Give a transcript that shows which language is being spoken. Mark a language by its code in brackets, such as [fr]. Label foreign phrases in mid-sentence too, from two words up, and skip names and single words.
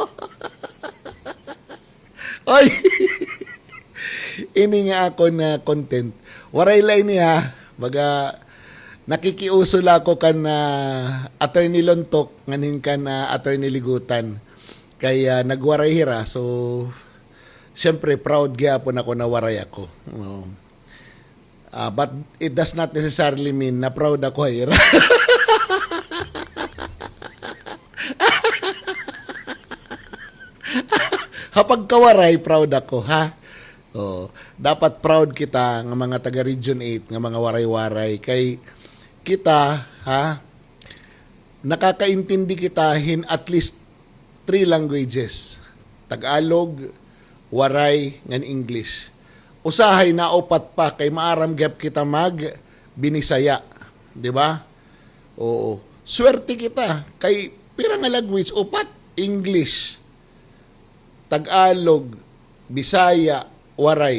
[war] Oy. Ini nga ako na content. Waray lay niya, baga nakikiuso la ko kan attorney Lontok nganin kan attorney Ligutan. Kaya nagwaray hira, so siyempre proud gyapon ako na waray ako. [en] But it does not necessarily mean [war] na proud ako hira. Kapag kawaray, proud ako, ha? [tl] Oh, dapat proud kita ng mga taga Region 8, ng mga waray-waray. Kay kita, ha? Nakakaintindi kita [en] in at least 3 languages. [tl] Tagalog, [war] waray, ngan English. Usahay na upat pa, kay maaram gap kita mag binisaya. Di ba? Oo. Swerte kita. Kay pira nga language, upat, English, Tagalog, Bisaya, waray.